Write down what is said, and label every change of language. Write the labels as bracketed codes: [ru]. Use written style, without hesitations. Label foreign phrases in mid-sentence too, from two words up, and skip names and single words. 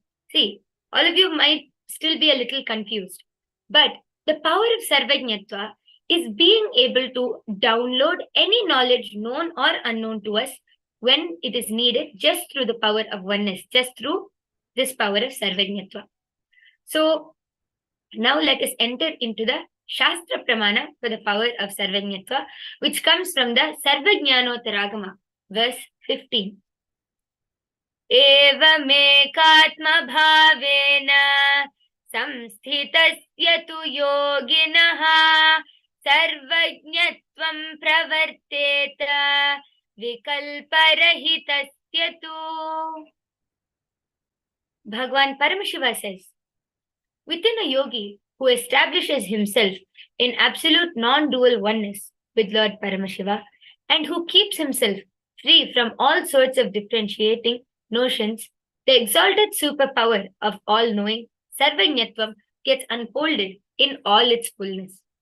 [en] See, all of you might still be a little confused, but the power of Sarvagnyatva is being able to download any knowledge known or unknown to us when it is needed just through the power of oneness, just through this power of Sarvagnyatva. So, now let us enter into the [sa] Shastra Pramana [en] for the power of Sarvagnyatva, which comes from the Sarvajnanotaragama, verse 15. [sa] Evamekatma bhavena samsthitasya tu yoginaha sarvajñatvam pravarteta vikalparahitasya tu. [en] Bhagawan Paramashiva says, within a yogi who establishes himself in absolute non-dual oneness with Lord Paramashiva and who keeps himself free from all sorts of differentiating notions, the exalted superpower of all-knowing, Sarvajñatvam, gets unfolded in all its fullness.